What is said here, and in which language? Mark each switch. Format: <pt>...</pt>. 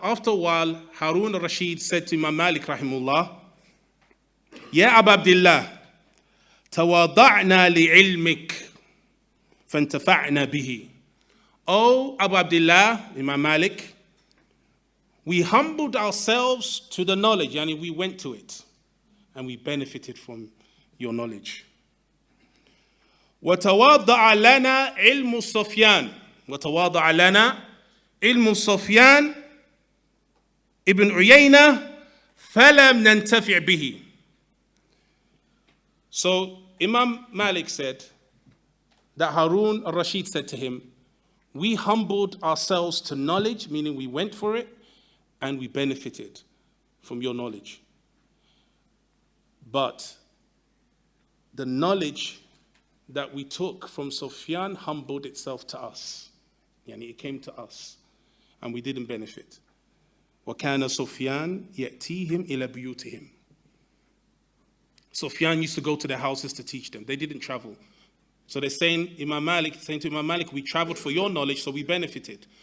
<en>After a while, Harun al-Rashid said to Imam Malik rahimullah,</en> <ar>يَا أَبَا عَبْدِ اللَّهِ تَوَاضَعْنَا لِعِلْمِكَ فَانْتَفَعْنَا بِهِ.</ar> <en>O Abu Abdullah, Imam Malik, we humbled ourselves to the knowledge, yani we went to it, and we benefited from your knowledge.</en> <ar>وَتَوَاضَعَ لَنَا عِلْمُ الصَّفْيَانِ. وَتَوَاضَعَ لَنَا عِلْمُ الصَّفْيَانِ ibn Uyayna فَلَمْ نَنْتَفِعْ بِهِ.</ar> <en>So Imam Malik said that Harun al-Rashid said to him, we humbled ourselves to knowledge, meaning we went for it, and we benefited from your knowledge. But the knowledge that we took from Sufyan humbled itself to us. Yani it came to us, and we didn't benefit.</en> <ar>وَكَانَ Sufyan يَأْتِيهِمْ إِلَى بُيُوتِهِمْ.</ar> <en>Sufyan used to go to their houses to teach them. They didn't travel. So they're saying to Imam Malik, we traveled for your knowledge, so we benefited.</en>